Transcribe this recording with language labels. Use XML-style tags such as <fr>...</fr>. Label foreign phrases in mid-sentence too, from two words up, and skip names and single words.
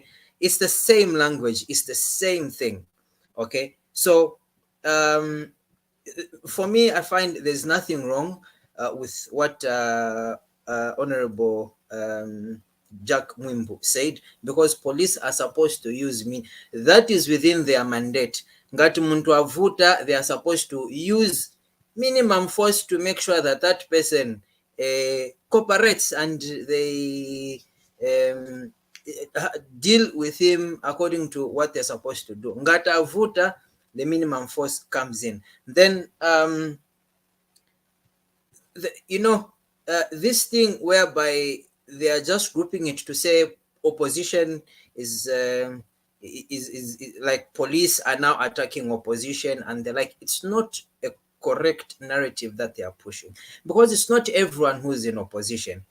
<en>It's the same language, it's the same thing, okay? So for me, I find there's nothing wrong with what Honorable Jack Mwimbu said, because police are supposed to use me. That is within their mandate.</en> <ny>Ngati muntu avuta,</ny> <en>they are supposed to use minimum force to make sure that that person cooperates and they deal with him according to what they're supposed to do.</en> <ny>Ngata avuta,</ny> <en>the minimum force comes in. Then, this thing whereby they are just grouping it to say opposition is like police are now attacking opposition, and they're like, it's not a correct narrative that they are pushing, because it's not everyone who's in opposition.</en>